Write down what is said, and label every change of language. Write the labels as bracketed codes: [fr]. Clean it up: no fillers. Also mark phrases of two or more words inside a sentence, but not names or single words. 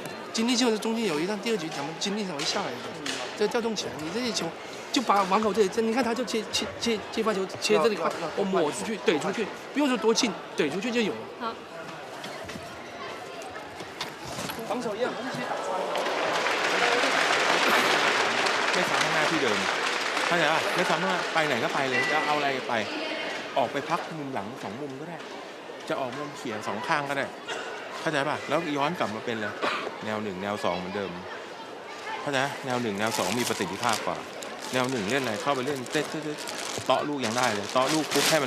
[zh] 精力就是中间有一段第二局咱们精力稍微下来一点，再调动起来，你这些球。就把网口这里，你看他就接发球，切这里快，我抹出去，怼出去，不用说多近，怼出去就有了。好。防守一样， [th] ไม่ซ้ำข้างหน้าที่เดิมเข้าใจป่ะไม่ซ้ำข้างหน้าไปไหนก็ไปเลยจะเอาอะไรไปออกไปพักมุมหลัง2 มุมก็ได้จะออกมุมเขี่ย2 ข้างก็ได้เข้าใจป่ะแล้วย้อนกลับมาเป็น เลยแนว1แนว2เหมือนเดิมเข้าใจแนว1แนว2มีประสิทธิภาพกว่า แนว1เล่นอะไรเข้าไปเล่นเตะลูกยังได้เลยเตะลูกปุ๊บให้มัน